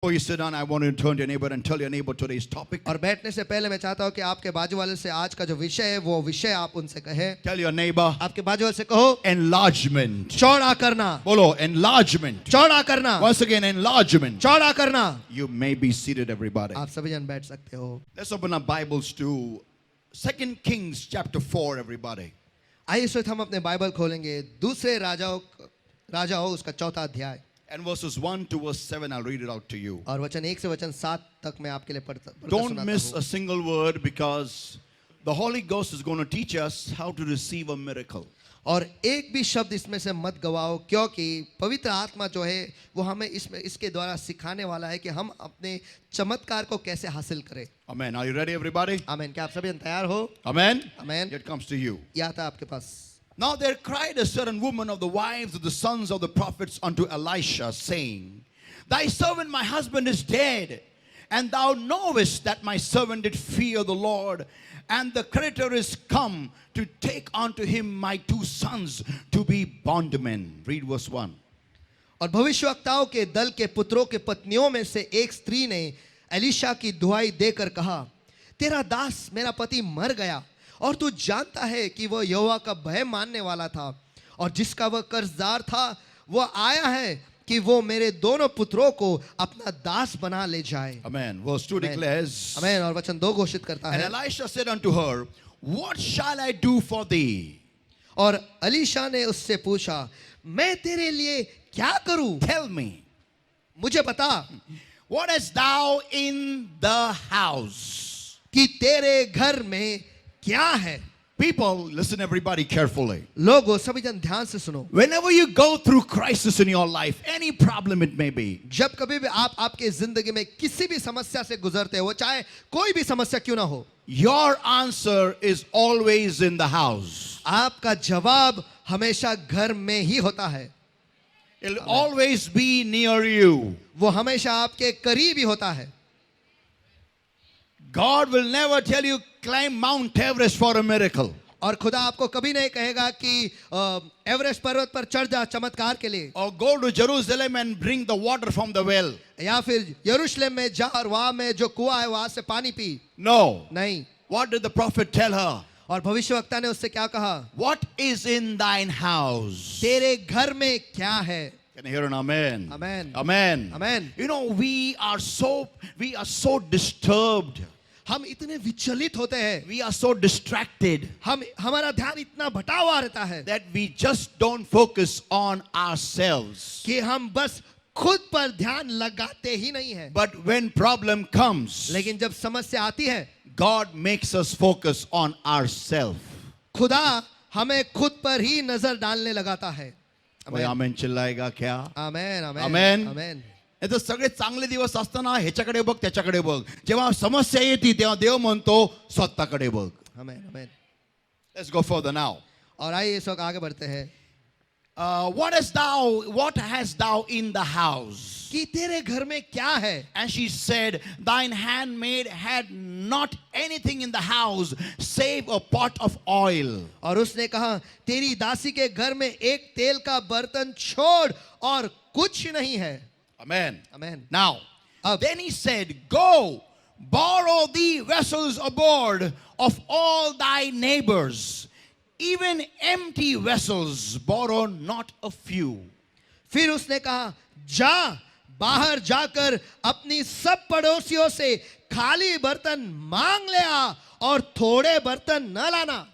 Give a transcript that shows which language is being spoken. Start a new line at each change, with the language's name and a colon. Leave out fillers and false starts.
English: Before you sit down, I want you to turn to your neighbor and tell your neighbor today's topic.
Hindi: और बैठने से पहले मैं चाहता हूँ कि आपके बाजू वाले से आज का जो विषय है वो विषय आप उनसे कहें।
English: Tell your neighbor,
Hindi: आपके बाजू वाले से कहो
English: enlargement.
Hindi: चौड़ा करना,
English: Bolo, enlargement.
Hindi: चौड़ा करना,
English: Once again, enlargement.
Hindi: चौड़ा करना।
English: You may be seated, everybody.
Hindi: आप सभी जन बैठ सकते हो।
English: Let's open our Bibles to 2 Kings chapter 4, everybody.
Hindi: आइए इस वक्त हम अपने बाइबल खोलेंगे दूसरे राजाओं उसका चौथा अध्याय
English: And verses 1 to verse 7, I'll read it out to you.
Hindi: और वचन 1 से वचन 7 तक मैं आपके लिए पढ़ता
English: Don't
Hindi: सुनाता
English: miss
Hindi: हूँ।
English: a single word because the Holy Ghost is going to teach us how to receive a miracle.
Hindi: और एक भी शब्द इसमें से मत गवाओ क्योंकि पवित्र आत्मा जो है वो हमें इसके द्वारा सिखाने वाला है कि हम अपने चमत्कार को कैसे हासिल करें।
English: Amen. Are you ready, everybody?
Hindi: आमीन। क्या आप सभी तैयार हो?
English: Amen.
Hindi: आमीन।
English: It comes to you.
Hindi: यह आता आपके पास।
English: Now there cried a certain woman of the wives of the sons of the prophets unto Elisha, saying, Thy servant my husband is dead, and thou knowest that my servant did fear the Lord, and the creditor is come to take unto him my 2 sons to be bondmen. Read verse 1.
Hindi: और भविष्यवक्ताओं के दल के पुत्रों के पत्नियों में से एक स्त्री ने एलीशा की दुहाई देकर कहा, तेरा दास मेरा पति मर गया और तू जानता है कि वह यहोवा का भय मानने वाला था और जिसका वह कर्जदार था वह आया है कि वो मेरे दोनों पुत्रों को अपना दास बना ले जाए।
English: Amen. Verse 2 declares,
Hindi: आमीन। और वचन 2 घोषित करता
English: And
Hindi: है,
English: Elisha said unto her, What shall I do for thee?
Hindi: और एलीशा ने उससे पूछा, मैं तेरे लिए क्या करूं?
English: Tell me,
Hindi: मुझे बता
English: what hast thou in the house?
Hindi: कि तेरे घर में क्या है।
English: People, listen everybody carefully.
Hindi: लोगों सभी जन ध्यान से सुनो।
English: Whenever you go through crisis in your life, any problem it may be,
Hindi: जब कभी भी आप आपके जिंदगी में किसी भी समस्या से गुजरते हो, चाहे कोई भी समस्या क्यों ना हो,
English: your answer is always in the house.
Hindi: आपका जवाब हमेशा घर में ही होता है।
English: It'll always be near you.
Hindi: वो हमेशा आपके करीब ही होता है।
English: God will never tell you climb Mount Everest for a miracle.
Hindi: और खुदा आपको कभी नहीं कहेगा कि एवरेस्ट पर्वत पर चढ़ जा चमत्कार के लिए,
English: Or go to Jerusalem and bring the water from the well.
Hindi: या फिर यरूशलेम में जा और वहां में जो कुआं है वहां से पानी पी।
English: No.
Hindi: नहीं।
English: What did the prophet tell her?
Hindi: और भविष्यवक्ता ने उससे क्या कहा?
English: What is in thine house?
Hindi: तेरे घर में क्या है?
English: Can I hear an amen? Amen. Amen. Amen. You know, we are so disturbed.
Hindi: हम इतने विचलित होते हैं,
English: We are so distracted
Hindi: हमारा ध्यान इतना भटा हुआ रहता है
English: that we just don't focus on ourselves.
Hindi: कि हम बस खुद पर ध्यान लगाते ही नहीं हैं।
English: But when problem comes,
Hindi: लेकिन जब समस्या आती है,
English: God makes us focus on ourselves.
Hindi: खुदा हमें खुद पर ही नजर डालने लगाता है। कोई आमेन चिल्लाएगा क्या? आमेन आमेन आमेन. आमेन।
Marathi: हे तर सगळे चांगले दिवस असताना ह्याच्याकडे बघ त्याच्याकडे बघ, जेव्हा समस्या येते तेव्हा देव म्हणतो स्वतःकडे बघ.
Hindi: आमेन आमेन।
English: Let's go further now.
Hindi: और आइए इस वक्त आगे बढ़ते हैं।
English: What hast thou in the house?
Hindi: कि तेरे घर में क्या है?
English: And she said, Thine handmaid had not anything in the house save a pot of oil.
Hindi: और उसने कहा, तेरी दासी के घर में एक तेल का बर्तन छोड़ और कुछ नहीं है।
English: Amen.
Hindi: आमेन।
English: Now,
Hindi: अब
English: then he said, Go, borrow thee vessels aboard of all thy neighbors, even empty vessels, borrow not a few.
Hindi: फिर उसने कहा, जा बाहर जाकर अपनी सब पड़ोसियों से खाली बर्तन मांग ले आ और थोड़े बर्तन न लाना।